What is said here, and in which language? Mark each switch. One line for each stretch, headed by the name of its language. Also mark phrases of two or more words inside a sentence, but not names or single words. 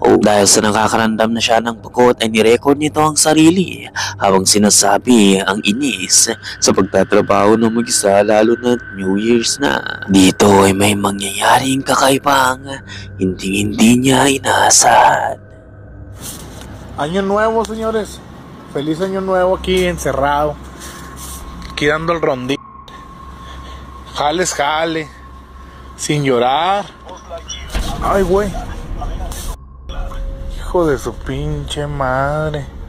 Filipino: Dahil sa nakakaramdam na siya ng pagod ay nirecord nito ang sarili habang sinasabi ang inis sa pagtatrabaho ng mag-isa lalo na
English: New Year's
Filipino: na. Dito ay may mangyayaring kakaibang hindi niya inaasahan.
Spanish: Año nuevo, señores. Feliz año nuevo aquí encerrado. Aquí dando el rondín. Jales, jale. Sin llorar. Ay, güey. Hijo de su pinche madre.